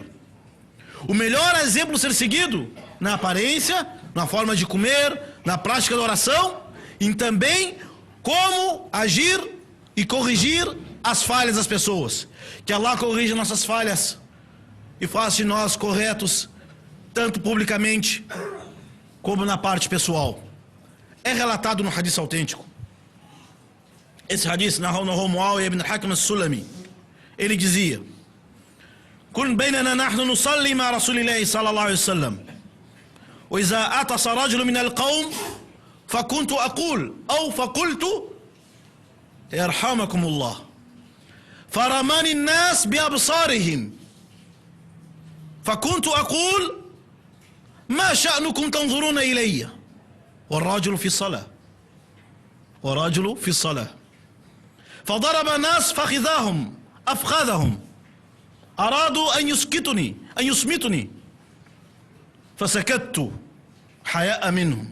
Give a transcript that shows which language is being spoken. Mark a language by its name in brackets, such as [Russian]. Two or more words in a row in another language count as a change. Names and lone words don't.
[Portuguese] O melhor exemplo a ser seguido na aparência, na forma de comer, na prática da oração, e também como agir e corrigir as falhas das pessoas. Que Allah corrija nossas falhas e faça de nós corretos, tanto publicamente como na parte pessoal. É relatado no hadith autêntico. Esse hadith narrou Muawiyah ibn al-Hakim al-Sulami. Ele dizia: [Arabic] كن بيننا نحن نصلي مع رسول الله صلى الله عليه وسلم وإذا أعطس رجل من القوم فكنت أقول أو فقلت يرحمكم الله فرماني الناس بأبصارهم فكنت أقول ما شأنكم تنظرون إلي والرجل في الصلاة فضرب الناس أفخاذهم أرادوا أن يسمتني فسكت حياء منهم.